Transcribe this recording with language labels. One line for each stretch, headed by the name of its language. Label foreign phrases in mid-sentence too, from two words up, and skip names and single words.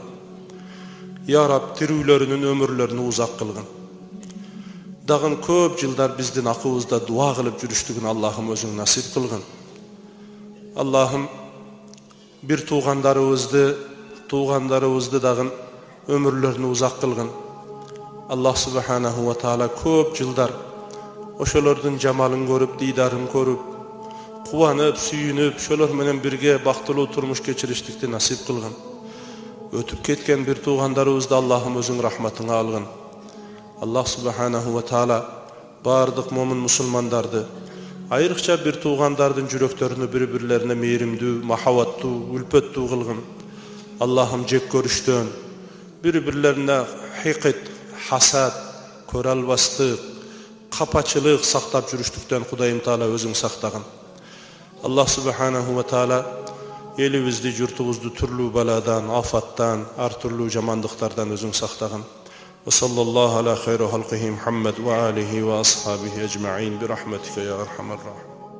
Kyrgyz: Я Раб тирүүлөрүнүн өмүрлөрүнү узак кылгын. Дагы көп жылдар биздин акыбызда дуа кылып жүрүштүгүн Аллахым өзүң насип кылгын. Аллахым бир туугандарыбызды дагы өмүрлөрүнү узак кылгын.
Arabic: الله سبحانه وتعالى
Kyrgyz: көп жылдар ошолордун жамалын көрүп, дидарын көрүп, кубанып, сүйүнүп, ошолор менен бирге бактылуу турмуш кечириштикти насип кылгын. Өтүп кеткен бир туугандарыбызды Аллахым өзүң рахматыңа алгын.
Arabic: الله سبحانه وتعالى
Kyrgyz: бардык момун мусулмандарды, айрыкча бир туугандардын жүрөктөрүнө бири-бирлерине мээримдүү, махабаттуу, үлпөттүү кылгын. Аллахым жек көрүштөн, бири-бирлерине хикет, хасад, көрө албастык, капачылык сактап жүрүштүктөн Кудайым Таала өзүң сактагын.
Arabic: الله سبحانه وتعالى
Kyrgyz: элибизди, журтубузду түрлүү баладан, афаттан, ар түрлүү жамандыктардан өзүң сактагын.
Arabic: وصلى الله على خير خلقه محمد وآله وأصحابه أجمعين برحمتك يا أرحم الراحمين.